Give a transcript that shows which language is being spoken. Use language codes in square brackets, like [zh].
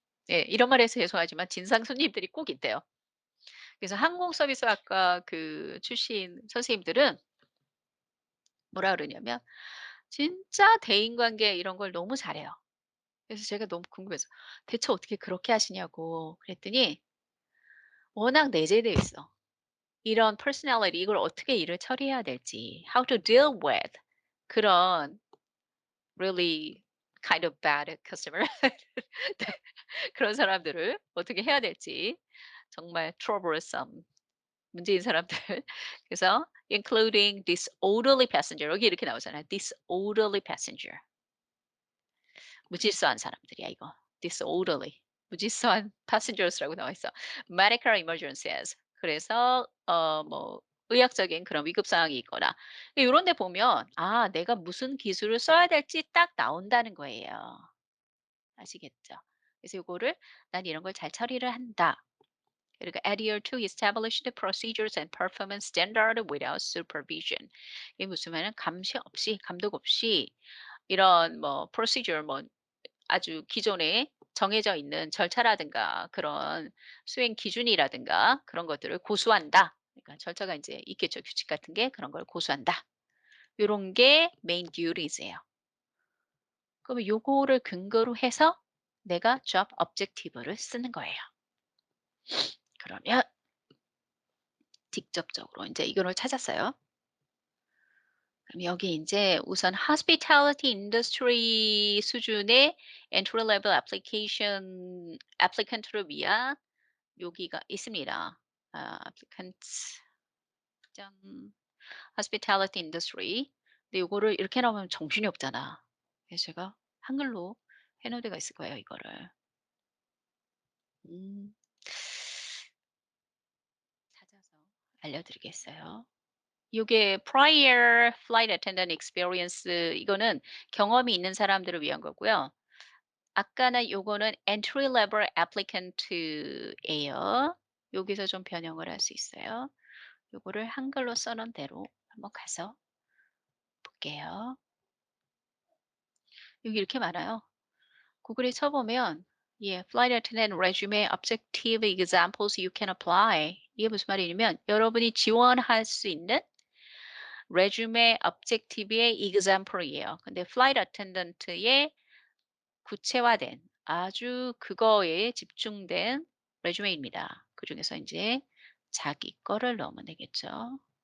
[ko] 예, 이런 말해서 죄송하지만 진상 손님들이 꼭 있대요. 그래서 항공 서비스학과 그 출신 선생님들은 뭐라 그러냐면 진짜 대인관계 이런 걸 너무 잘해요. 그래서 제가 너무 궁금해서 "대체 어떻게 그렇게 하시냐."고 그랬더니 워낙 내재되어 있어. 이런 personality 이걸 어떻게 일을 처리해야 될지 [en] how to deal with [ko] 그런 [en] really kind of bad customer [ko] 네. 그런 사람들을 어떻게 해야 될지 정말 troublesome 문제인 사람들. 그래서 [en] including disorderly passenger [ko] 여기 이렇게 나오잖아요. disorderly passenger. 무질서한 사람들이야 이거. disorderly. 무질서한 passengers라고 나와 있어. medical emergencies. 그래서 뭐 의학적인 그런 위급 상황이 있거나 요런 데 보면 아 내가 무슨 기술을 써야 될지 딱 나온다는 거예요. 아시겠죠? 그래서 요거를 '난 이런 걸 잘 처리를 한다.' [en] 그리고 adhere to established procedures and performance standard without supervision. [ko] 이게 무슨 말이냐면 감시 없이 감독 없이 이런 뭐 procedure 뭐 아주 기존에 정해져 있는 절차라든가 그런 수행 기준이라든가 그런 것들을 고수한다. 그러니까 절차가 이제 있겠죠. 규칙 같은 게 그런 걸 고수한다. 요런 게 메인 듀티즈예요. 그러면 요거를 근거로 해서 내가 job objective를 쓰는 거예요. 그러면 직접적으로 인제 이거를 찾았어요. 그럼 여기 인제 우선 hospitality industry 수준의 [en] entry level application applicant [ko] 를 위한 여기가 있습니다. applicants 점 hospitality industry. 근데 요거를 이렇게 나오면 정신이 없잖아. 그래서 제가 한글로 해 놓은 데가 있을 거예요, 이거를. 음. 찾아서 알려드리겠어요. 요게 [en] prior flight attendant experience [ko] 이거는 경험이 있는 사람들을 위한 거고요. 아까는 요거는 entry level applicant예요. 여기서 좀 변형을 할 수 있어요. 요거를 한글로 써 놓은 대로 한번 가서 볼게요. 여기 이렇게 많아요. [en] 구글에 쳐 보면 예, flight attendant resume objective examples you can apply. [ko] 이게 무슨 말이냐면 여러분이 지원할 수 있는 resume objective의 example이에요. 근데 flight attendant의 구체화된 아주 그거에 집중된 resume입니다. 그중에서 인제 자기 거를 넣으면 되겠죠.